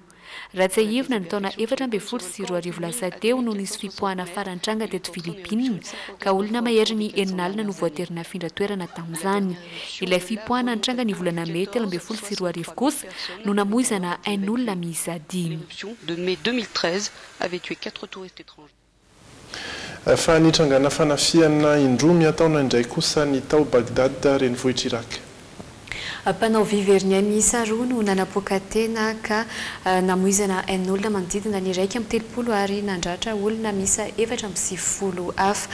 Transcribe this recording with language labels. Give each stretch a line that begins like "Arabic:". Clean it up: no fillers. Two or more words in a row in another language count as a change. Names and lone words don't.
Malagasy: Raha tsy ahivina ny taona 2012 sy 2020 lasa teo no nisy fipoahana farantranga teto Philippines ka olona mahery ny 9 alina no voatery nafindra toerana tamin'izany. Ilay fipoahana antranga ny volana May 2012 sy 2020 kosa no namoizana un olona miisa 10.
French: De mai 2013 avait tué 4 touristes étrangers.
Malagasy: Fa nitrangana fanafiana indroa miataona indray kosa ny tao Bagdad renivohitra Irak. Mpanao viverina miisa 2 no nanapoaka tena ka namoizana un olona manodidina ny 130 ary nandratra olona miisa 450 hafa.